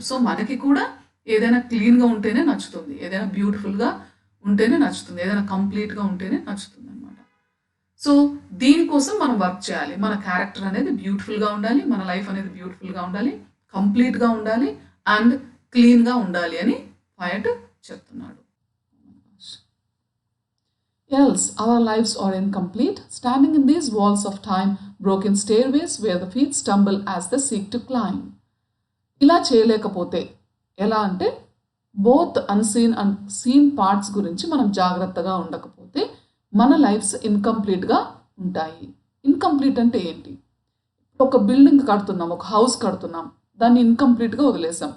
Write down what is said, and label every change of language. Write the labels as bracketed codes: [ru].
[te] So మనకి కూడా ఏదైనా క్లీన్‌గా ఉంటేనే నచ్చుతుంది. ఏదైనా బ్యూటిఫుల్‌గా ఉంటేనే నచ్చుతుంది. ఏదైనా కంప్లీట్‌గా ఉంటేనే నచ్చుతుందనమాట. సో దీనికోసం మనం వర్క్ చేయాలి. మన క్యారెక్టర్ అనేది బ్యూటిఫుల్‌గా ఉండాలి. మన లైఫ్ అనేది బ్యూటిఫుల్‌గా ఉండాలి. కంప్లీట్‌గా ఉండాలి అండ్ క్లీన్‌గా ఉండాలి అని పోయెట్ చెప్తున్నాడు. [en] Else our lives are incomplete, standing in these walls of time, broken stairways where the feet stumble as they seek to climb. [te] ఇలా చేయలేకపోతే ఎలా అంటే [en] both unseen and seen parts [te] గురించి మనం జాగ్రత్తగా ఉండకపోతే మన లైఫ్స్ ఇన్కంప్లీట్గా ఉంటాయి. ఇన్కంప్లీట్ అంటే ఏంటి? ఒక బిల్డింగ్ కడుతున్నాం, ఒక హౌస్ కడుతున్నాం, దాన్ని ఇన్కంప్లీట్గా వదిలేసాం.